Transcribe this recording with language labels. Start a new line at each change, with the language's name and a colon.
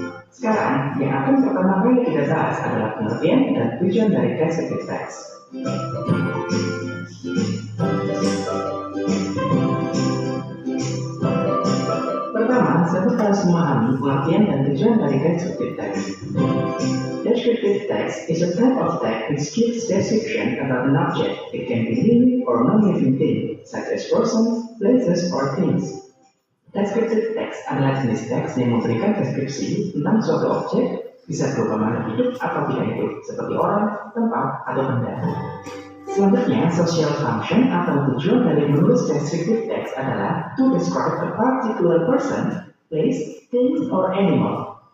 Indonesian: Sekarang, yang akan pertama kali kita bahas adalah pengertian dan tujuan dari descriptive text. Pertama, sahabat harus memahami pengertian dan tujuan dari descriptive text.
English: Descriptive text is a type of text which gives description about an object. It can be living or non-living thing, such as persons, places, or things.
Indonesian: Descriptive text adalah jenis teks yang memberikan deskripsi tentang suatu objek, bisa berupa makhluk hidup atau tidak hidup, seperti orang, tempat, atau benda. Selanjutnya, social function atau tujuan dari menulis descriptive text adalah
English: to describe a particular person, place, thing, or animal.